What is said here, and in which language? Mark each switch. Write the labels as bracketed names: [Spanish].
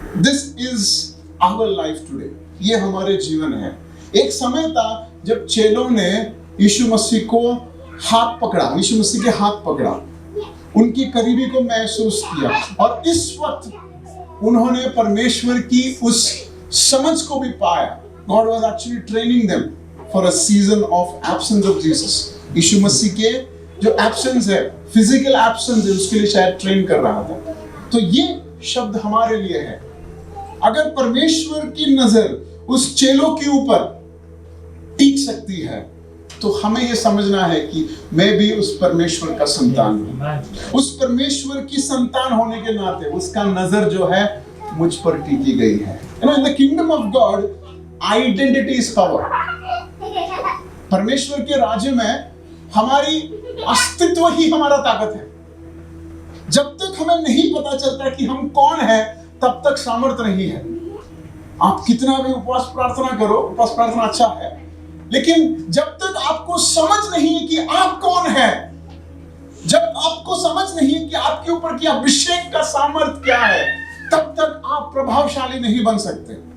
[English] this is our life today, [Hindi] ये हमारे जीवन है। एक समय था जब चेलों ने यीशु मसीह को हाथ पकड़ा, यीशु मसीह के हाथ पकड़ा, उनकी करीबी को महसूस किया, और इस वक्त उन्होंने परमेश्वर की उस समझ को भी पाया। [English] God was actually training them for a season of absence of Jesus। [Hindi] यीशु मसीह के जो एब्सेंस है, फिजिकल एब्सेंस है, उसके लिए शायद ट्रेन कर रहा था। तो ये शब्द हमारे लिए है। अगर परमेश्वर की नजर उस चेलों के ऊपर टिक सकती है, तो हमें यह समझना है कि मैं भी उस परमेश्वर का संतान हूं। उस परमेश्वर की संतान होने के नाते उसका नजर जो है मुझ पर टिकी गई है। [English] In the kingdom of God, identity is power। [Hindi] परमेश्वर के राज्य में हमारी अस्तित्व ही हमारा ताकत है। जब तक हमें नहीं पता चलता कि हम कौन हैं, तब तक सामर्थ्य नहीं है। आप कितना भी उपवास प्रार्थना करो, उपवास प्रार्थना अच्छा है, लेकिन जब तक आपको समझ नहीं है कि आप कौन हैं, जब आपको समझ नहीं है कि आपके ऊपर की अभिषेक का सामर्थ्य क्या है, तब तक आप प्रभावशाली नहीं बन सकते।